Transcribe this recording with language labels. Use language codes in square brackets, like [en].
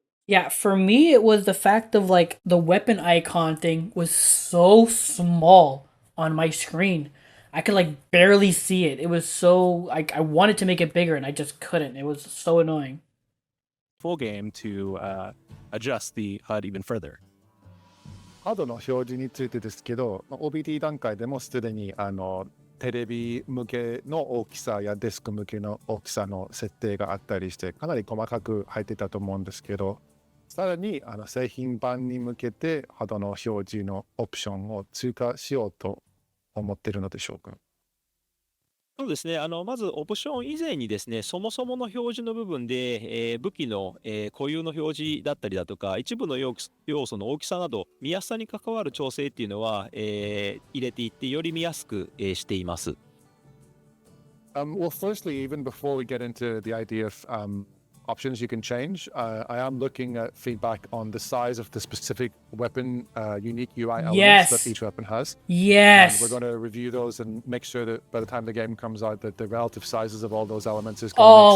[en] Yeah, for me, it was the fact of like the weapon icon thing was so small on my screen. I could like barely see it. It was so like I wanted to make it bigger and I just couldn't. It was so annoying. full game to adjust the HUD even further? [ja] ハードの表示についてですけど、OBT 段階でもすでにテレビ向けの大きさやデスク向けの大きさの設定があったりして、かなり細かく入ってたと思うんですけど、さらに製品版に向けてハードの表示のオプションを追加しようと思っているのでしょうか。そうですね。まずオプション以前にですね、そもそもの表示の部分で、武器の、固有の表示だったりだとか、一部の要素の大きさなど、見やすさに関わる調整っていうのは、入れていって、より見やすく、しています。 [en] Well, firstly, even before we get into the idea of options you can change, I am looking at feedback on the size of the specific weapon, unique UI elements Yes. that each weapon has. And Yes. we're going to review those and make sure that by the time the game comes out, that the relative sizes of all those elements is going to